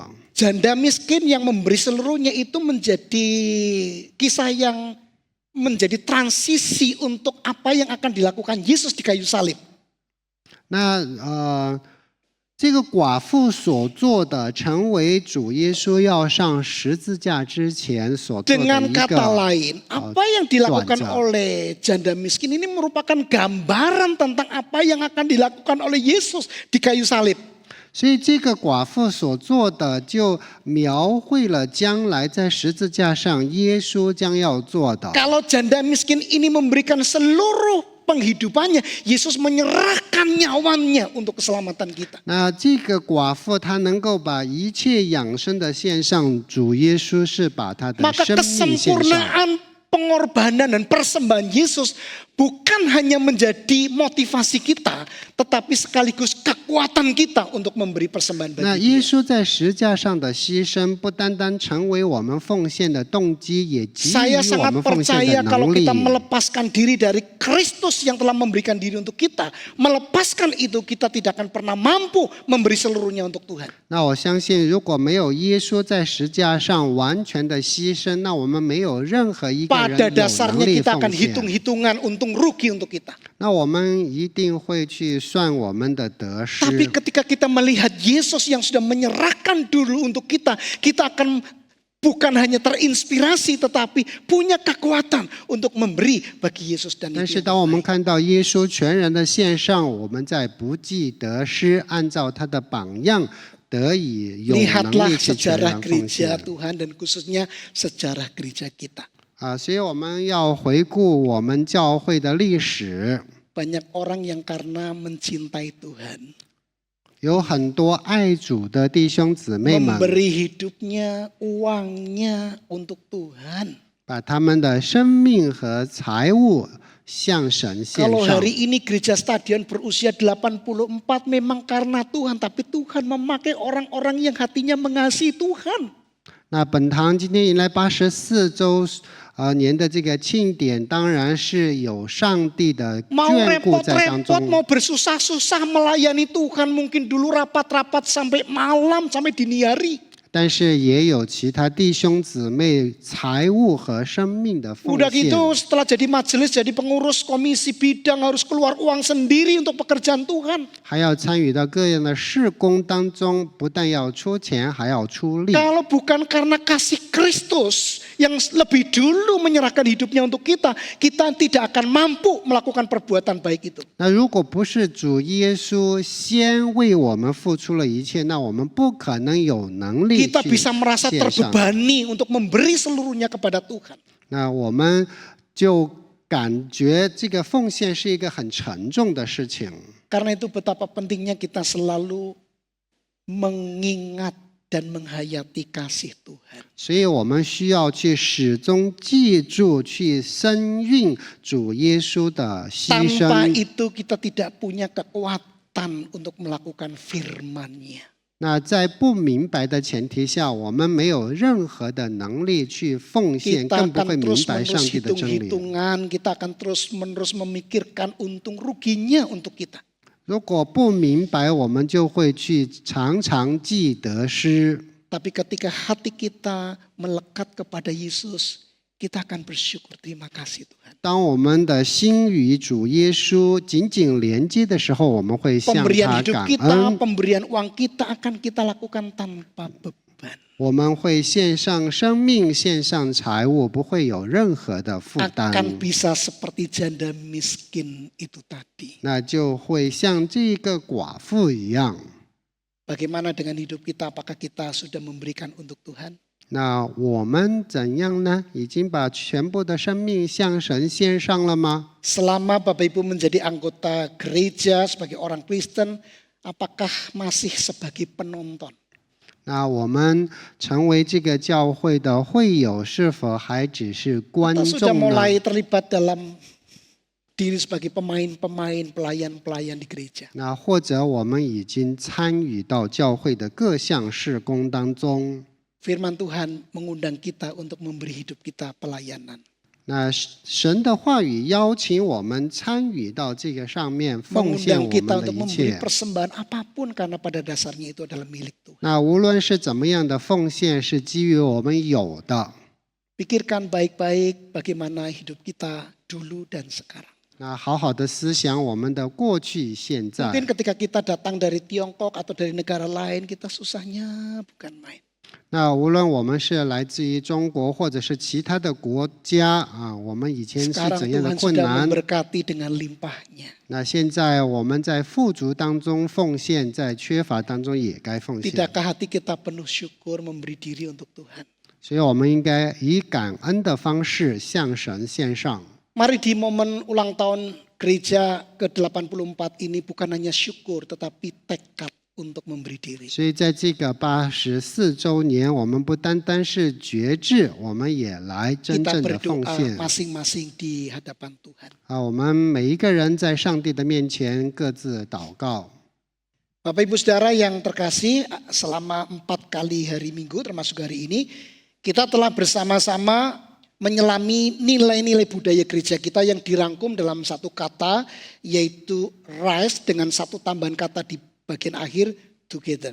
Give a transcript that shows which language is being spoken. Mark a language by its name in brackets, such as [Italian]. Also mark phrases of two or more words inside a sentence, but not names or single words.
[Indonesian] Janda miskin yang memberi seluruhnya itu menjadi kisah yang menjadi transisi untuk apa yang akan dilakukan Yesus di kayu salib. [Chinese] 那这个寡妇所做的，成为主耶稣要上十字架之前所做的 [Indonesian] Dengan [Chinese] 一 [Indonesian] kata [Chinese] 个。 [Indonesian] lain, apa yang dilakukan cuaca. oleh janda miskin ini merupakan gambaran tentang apa yang akan dilakukan oleh Yesus di kayu salib. [Chinese] 所以这个寡妇所做的，就描绘了将来在十字架上耶稣将要做的。 [Indonesian] Kalau janda miskin ini memberikan seluruh penghidupannya, Yesus menyerahkan nyawanya untuk keselamatan kita. [Chinese] 那这个寡妇她能够把一切养生的献上，主耶稣是把他的 [Indonesian] Maka [Chinese] 生命献上。 [Indonesian] kesempurnaan pengorbanan dan persembahan Yesus bukan hanya menjadi motivasi kita, tetapi sekaligus kekuatan kita untuk memberi persembahan [Chinese] 那 [Indonesian] bagi [Chinese] 耶 [Indonesian] Dia. [Chinese] 稣在十字架上的牺牲，不单单成为我们奉献的动机，也给予 [Indonesian] Saya [Chinese] 我 [Indonesian] sangat [Chinese] 们奉献 [Indonesian] percaya [Chinese] 的 [Indonesian] kalau [Chinese] 能力 [Indonesian] kita。 melepaskan diri dari Kristus yang telah memberikan diri untuk kita, melepaskan itu kita tidak akan pernah mampu memberi seluruhnya untuk Tuhan. [Chinese] 那我相信，如果没有耶稣在十字架上完全的牺牲，那我们没有任何一个人 [Indonesian] Pada [Chinese] 有能 [Indonesian] dasarnya [Chinese] 力 [Indonesian] kita [Chinese] 奉 [Indonesian] akan [Chinese] 献。 [Indonesian] hitung-hitungan untung rugi untuk kita. [Chinese] 那我们一定会去算我们的得失。 [Indonesian] Tapi ketika kita melihat Yesus yang sudah menyerahkan dulu untuk kita, kita akan bukan hanya terinspirasi tetapi punya kekuatan untuk memberi bagi Yesus dan [Chinese] 但 [Indonesian] itu [Chinese] 是 [Indonesian] yang [Chinese] 当我们 [Indonesian] terbaik. [Chinese] 看到耶稣全然的献上，我们在不计得失，按照他的榜样，得以有能 [Indonesian] Lihatlah [Chinese] 力去全 [Indonesian] sejarah [Chinese] 然奉 [Indonesian] gereja [Chinese] 献。 [Indonesian] Tuhan dan khususnya sejarah gereja kita. [Chinese] 所以我们要回顾我们教会的历史， [Indonesian] Banyak orang yang karena mencintai Tuhan, [Chinese] 有很多爱主的弟兄姊妹们， [Indonesian] memberi hidupnya, uangnya untuk Tuhan. [Chinese] 把他们的生命和财物向神献 [Indonesian] Kalau [Chinese] 上。 [Indonesian] hari ini gereja stadion berusia 84 memang karena Tuhan, tapi Tuhan memakai orang-orang yang hatinya mengasihi Tuhan. [Chinese] 那本堂今天迎来84周年的这个庆典，当然是有上帝的 [Indonesian] Mau [Chinese] 眷顾在当 [Indonesian] repot-repot, [Chinese] 中。 [Indonesian] mau bersusah-susah melayani Tuhan, mungkin dulu rapat-rapat sampai malam, sampai dini hari. [Chinese] 但是也有其他弟兄姊妹财物和生命的奉 [Indonesian] Udah [Chinese] 献。 [Indonesian] gitu setelah jadi majelis, jadi pengurus komisi bidang harus keluar uang sendiri untuk pekerjaan Tuhan. [Chinese] 还要参与到各样的事工当中，不但要出钱，还要出力。 [Indonesian] Kalau bukan karena kasih Kristus yang lebih dulu menyerahkan hidupnya untuk kita, kita tidak akan mampu melakukan perbuatan baik itu. [Chinese] 那如果不是主耶稣先为我们付出了一切，那我们不可能有能力 [Indonesian] Kita [Chinese] 去 [Indonesian] bisa merasa [Chinese] 献上。 [Indonesian] terbebani untuk memberi seluruhnya kepada Tuhan. [Chinese] 那我们就感觉这个奉献是一个很沉重的事情。 [Indonesian] Karena itu betapa pentingnya kita selalu mengingat dan menghayati kasih Tuhan. [Chinese] 所以我们需要去始终记住，去深蕴主耶稣的牺 [Indonesian] Tanpa [Chinese] 牲。 [Indonesian] itu kita tidak punya kekuatan ketakutan untuk melakukan firman-Nya. [Chinese] 那在不明白的前提下，我们没有任何的能力去奉献， [Indonesian] Kita [Chinese] 更不会 [Indonesian] akan [Chinese] 明白上 [Indonesian] terus-menerus [Chinese] 帝的真理。 [Indonesian] hitung-hitungan, kita akan terus-menerus memikirkan untung ruginya untuk kita. [Chinese] 如果不明白，我们就会去常常记得失。 [Indonesian] Tapi ketika hati kita melekat kepada Yesus, kita akan bersyukur, terima kasih Tuhan. [Chinese] 当我们的心与主耶稣紧紧连接的时候，我们会向 [Indonesian] Pemberian [Chinese] 他 [Indonesian] hidup [Chinese] 感 [Indonesian] kita, [Chinese] 恩。 [Indonesian] pemberian uang kita akan kita lakukan tanpa beban. [Chinese] 我们会献上生命，献上财物，不会有任何的负担。 [Indonesian] Akan bisa seperti janda miskin itu tadi. [Chinese] 那就会像这个寡妇一样。 [Indonesian] Bagaimana dengan hidup kita? Apakah kita sudah memberikan untuk Tuhan? [Chinese] 那我们怎样呢？已经把全部的生命向神献上了吗？ [Indonesian] Selama Bapak Ibu menjadi anggota gereja sebagai orang Kristen, apakah masih sebagai penonton? [Chinese] 那我们成为这个教会的会友，是否还只是观 [Indonesian] Atau sudah [Chinese] 众呢？ [Indonesian] mulai terlibat dalam diri sebagai pemain-pemain, pelayan-pelayan di gereja? [Chinese] 那或者我们已经参与到教会的各项事工当中。 [Indonesian] Firman Tuhan mengundang kita untuk memberi hidup kita pelayanan. [Chinese] 那神的话语邀请我们参与到这个上面，奉献 [Indonesian] Mengundang [Chinese] 我 [Indonesian] kita [Chinese] 们的 [Indonesian] untuk [Chinese] 一 [Indonesian] memberi [Chinese] 切。 [Indonesian] persembahan apapun karena pada dasarnya itu adalah milik Tuhan. [Chinese] 那无论是怎么样的奉献，是基于我们有的。 [Indonesian] Pikirkan baik-baik bagaimana hidup kita dulu dan sekarang. [Chinese] 那好好的思想我们的过去、现在。 [Indonesian] Mungkin ketika kita datang dari Tiongkok atau dari negara lain, kita susahnya bukan main. [Chinese] 那无论我们是来自于中国或者是其他的国家啊，我们以前是 [Indonesian] Sekarang [Chinese] 怎样的 [Indonesian] Tuhan [Chinese] 困 [Indonesian] sudah [Chinese] 难？ [Indonesian] memberkati dengan limpahnya. [Chinese] 那现在我们在富足当中奉献，在缺乏当中也该奉献。 [Indonesian] Tidakkah hati kita penuh syukur memberi diri untuk Tuhan? [Chinese] 所以我们应该以感恩的方式向神献上。 [Indonesian] Mari di momen ulang tahun gereja ke-84 ini bukan hanya syukur tetapi tekad untuk memberi diri. [Chinese] 所以在这个84周年，我们不单单是觉志，我们也来真 [Indonesian] Kita [Chinese] 正的奉 [Indonesian] berdoa [Chinese] 献。 [Indonesian] masing-masing di hadapan Tuhan. [Chinese] 我们每一个人在上帝的面前各自祷告。 [Indonesian] Bapak Ibu Saudara yang terkasih, selama 4 kali hari Minggu termasuk hari ini, kita telah bersama-sama menyelami nilai-nilai budaya gereja kita yang dirangkum dalam satu kata, yaitu rise dengan satu tambahan kata di bagian akhir, together.